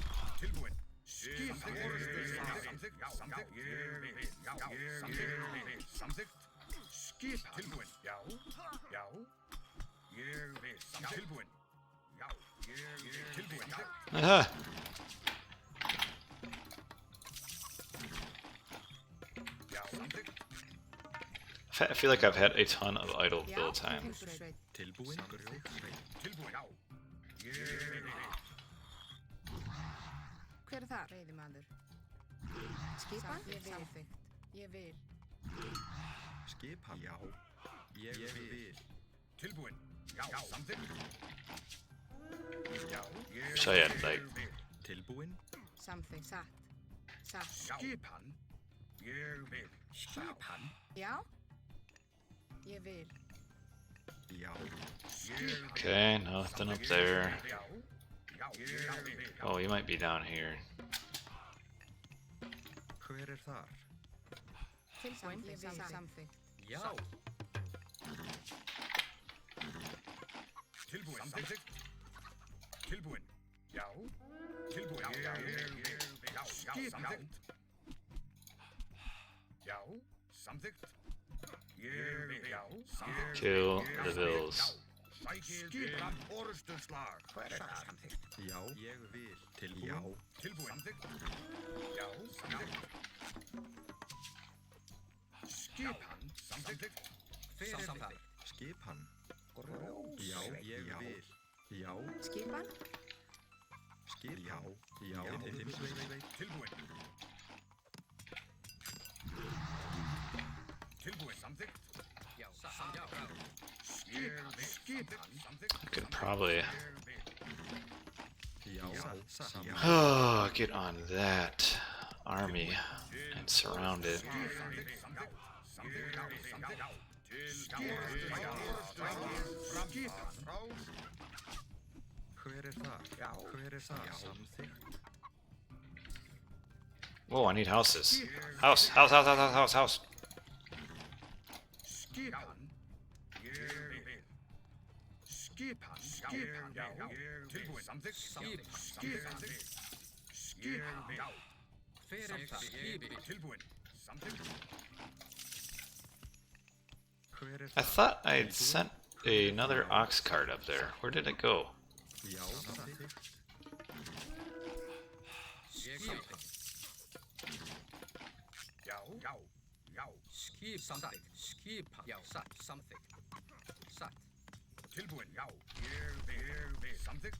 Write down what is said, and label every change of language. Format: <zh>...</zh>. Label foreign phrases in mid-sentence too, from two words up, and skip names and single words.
<en>Aha! I feel like I've had a ton of idle build time.</en> <is>Hver þar? Veiðimaður. Skipan? Samþykkt. Ég vil. Skipan? Já. Ég vil. Tilbúin? Já. Samþykkt? Já.</is> <en>Wish I had like</en> <is>Tilbúin? Samþykkt. Satt. Satt. Skipan? Ég vil. Skipan? Já. Ég vil. Já.</is> <en>okay, nothing up there. Oh, you might be down here.</en> <is>Hver þar? Tilbúin. Ég vil. Samþykkt. Já. Tilbúin? Samþykkt? Tilbúin? Já. Tilbúin? Já. Skipan? Já. Samþykkt? Ég vil. Já. Samþykkt?</is> <en>Kill the vills.</en> <is>Skipan orustuslag. Hver þar? Samþykkt? Já. Ég vil. Tilbúin? Já. Tilbúin? Samþykkt? Já. Samþykkt? Skipan? Samþykkt? Hver þar? Skipan? Já. Ég vil. Já. Skipan? Já. Já. Tilbúin? Tilbúin? Samþykkt? Já. Skipan? Samþykkt?</is> <en>Could probably</en> <is>Já.</is> <en>get on that army and surround it.</en> <is>Hver þar? Hver þar? Samþykkt?</is> <en>Whoa, I need houses. House, house, house, house, house, house, house.</en> <is>Skipan? Ég vil. Skipan? Skipan, já, tilbúin. Samþykkt. Skipan. Skipan, já. Hver er það? Skipi, tilbúin. Samþykkt.</is> <en>I thought I'd sent another ox cart up there. Where did it go?</en> <is>Já, samþykkt. Skipan. Já, já, já. Skip, samþykkt. Skipan, já, satt, samþykkt. Satt. Tilbúin, já. Ég vil. Samþykkt.</is>